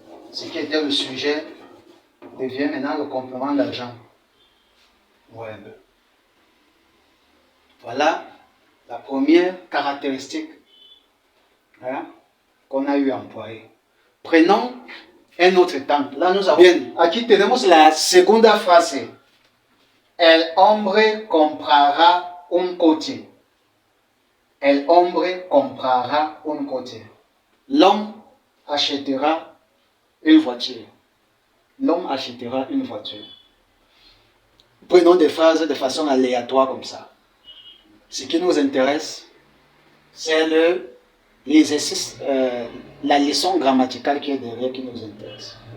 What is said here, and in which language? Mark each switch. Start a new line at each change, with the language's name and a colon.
French: Ce qui était le sujet devient maintenant le complément d'agent. Web. Voilà la première caractéristique qu'on a eu à employer. Prenons un autre exemple. Là, nous avons.
Spanish: Bien, aquí tenemos la segunda frase. El hombre comprará un coche. El hombre comprará un coche.
French: L'homme achètera une voiture. L'homme achètera une voiture. Prenons des phrases de façon aléatoire comme ça. Ce qui nous intéresse, c'est l'exercice, la leçon grammaticale qui est derrière qui nous intéresse.